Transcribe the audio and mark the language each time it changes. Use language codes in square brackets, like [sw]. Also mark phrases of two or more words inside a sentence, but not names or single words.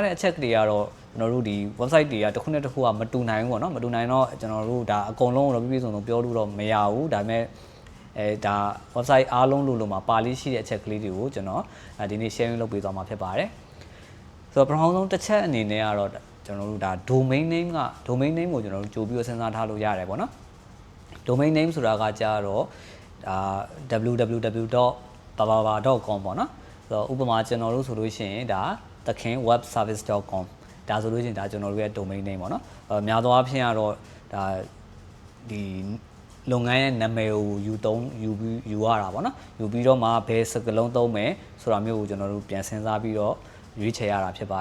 [my] တဲ့အချက်တွေကတော့ကျွန်တော်တို့ဒီ website တွေကတစ်ခုနဲ့တစ်ခုကမတူနိုင်ဘူးပေါ့နော်မတူနိုင်တော့ကျွန်တော်တို့ဒါအကုန်လုံးတော့ပြည့်စုံစုံပြောလို့တော့မရဘူးဒါပေမဲ့ဒါ website အားလုံးလို့မှာပါလေးရှိတဲ့အချက်ကလေးတွေကိုကျွန်တော်ဒီနေ့ sharing လုပ်ပေးသွားမှာဖြစ်ပါတယ်ဆိုတော့ပထမဆုံးတစ်ချက်အနေနဲ့ကတော့ကျွန်တော်တို့ဒါ [en] domain name [my] က [en] domain name [my] ကိုကျွန်တော်တို့ကြိုပြီးတော့စဉ်းစားထားလို့ရတယ်ပေါ့နော် [en] domain name [my] ဆိုတာကကြတော့ဒါ www.bababa.com ပေါ့နော်ဆိုတော့ဥပမာကျွန်တော်တို့ဆိုလို့ရှိရင်ဒါသခင် webservice.com ဒါဆိုလို့ရှိရင်ဒါကျွန်တော်တို့ရဲ့ [en] domain name [my] ပေါ့နော်များသောအားဖြင့်ကတော့ဒါဒီလုပ်ငန်းရဲ့နာမည်ကိုယူရတာပေါ့နော်ယူပြီးတော့မှဘယ်စကားလုံးသုံးမယ်ဆိုတာမျိုးကိုကျွန်တော်တို့ပြန်စဉ်းစားပြီးတော့ရွေးချယ်ရတာဖြစ်